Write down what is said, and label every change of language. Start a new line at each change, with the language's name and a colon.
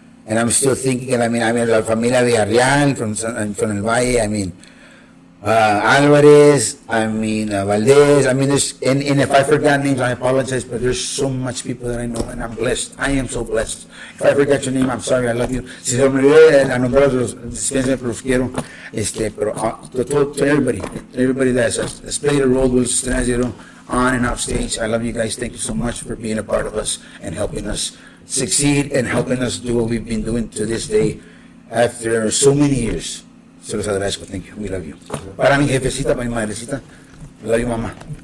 English: And I'm still thinking, la familia Villarreal from El Valle, Alvarez, Valdez, and if I forgot names, I apologize, but there's so much people that I know, and I'm blessed. I am so blessed. If I forgot your name, I'm sorry, I love you.
Spanish: Si se me olvidó a nombrarlos, dispensen, pero los quiero.
English: Pero to everybody that's played a role with Estrellas, on and off stage, I love you guys. Thank you so much for being a part of us and helping us succeed and helping us do what we've been doing to this day after so many years.
Spanish: Se los agradezco.
English: Thank you. We love you.
Spanish: Para mi jefecita, para mi madrecita,
English: love you, mama.